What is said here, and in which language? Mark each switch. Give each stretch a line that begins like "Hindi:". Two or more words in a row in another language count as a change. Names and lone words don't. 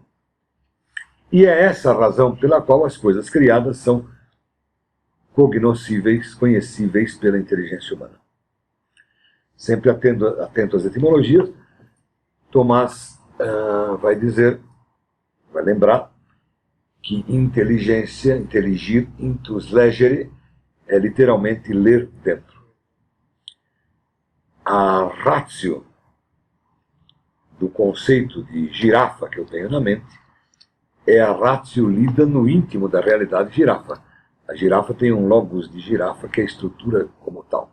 Portuguese: E é essa a razão pela qual as coisas criadas são cognoscíveis, conhecíveis pela inteligência humana. Sempre atento às etimologias, Tomás vai lembrar que inteligência,
Latin: inteligir, intus legere,
Portuguese: é literalmente ler dentro. A ratio do conceito de girafa que eu tenho na mente é a ratio lida no íntimo da realidade girafa. A girafa tem um logos de girafa que é a estrutura como tal.